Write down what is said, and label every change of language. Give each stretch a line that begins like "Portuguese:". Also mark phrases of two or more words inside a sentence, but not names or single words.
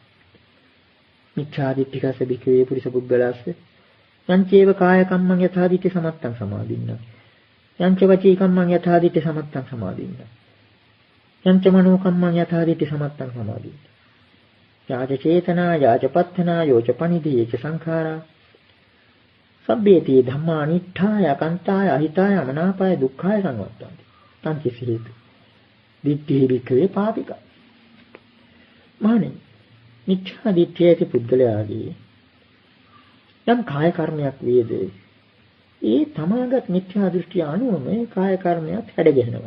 Pali: මිච්ඡා දිට්ඨිකස බිකවේ පුරිස පුද්ගලස්ස යංචේව කාය කම්මං යථා දිට්ඨි සමත්තං සමාදින්න යංච වචී කම්මං යථා දිට්ඨි සමත්තං සමාදින්න යංච මනෝ කම්මං යථා දිට්ඨි සමත්තං සමාදින්න යාජ චේතනා යාජ පත්තනා යෝච පනිදී යච සංඛාරා සබ්බේති ධම්මා අනිත්ඨාය අකන්තාය අහිතාය අමනාපාය දුක්ඛාය සංවත්තන්ති තං කිසි හේතු දිට්ඨි බිකවේ පාපික මානේ මිච්ඡා දිට්ඨියති
Sinhala: පුද්ගලයාගේ යම් කාය කර්මයක් වේද ඒ තමාගත් මිත්‍යා දෘෂ්ටිය අනුව මේ කාය කර්මයක් හැඩගැහෙනවා.